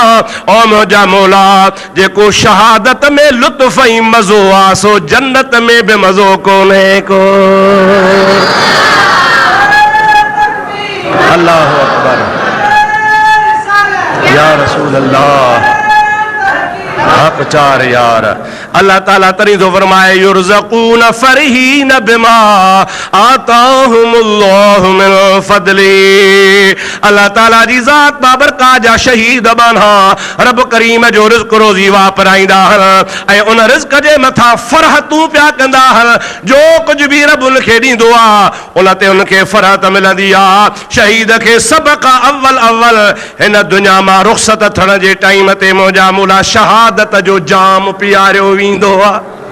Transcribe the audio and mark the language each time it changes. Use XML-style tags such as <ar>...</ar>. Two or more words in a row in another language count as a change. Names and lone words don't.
<sd>ओ मुंहिंजा मौला जेको शहादत में लुत्फ़ ऐं मज़ो आहे सो जन्नत में भी मज़ो कोन्हे को।</sd> <ar>الله أكبر يا رسول الله</ar> <ur>حق چار یار.</ur> <sd>अल्लाह ताला तरी तो फरमाए</sd> <ar>يرزقون فرحين بما آتاهم الله من فضله.</ar> <sd>अल्लाह ताला जी ज़ात बाबरकात जा शहीद बना रब करीम जो रिज़्क़ रोज़ी वापराईंदा ऐं उन रिज़्क़ जे मथां फ़रहतूं पिया कंदा। जो कुझु बि रब उनखे ॾींदो आहे उन ते उनखे फ़रहत मिलंदी आहे। शहीद खे सभ खां अव्वल हिन दुनिया मां रुख़्सत थियण जे टाइम ते मुंहिंजा मौला शहादत जो जाम पीआरियो वेंदो आहे।</sd>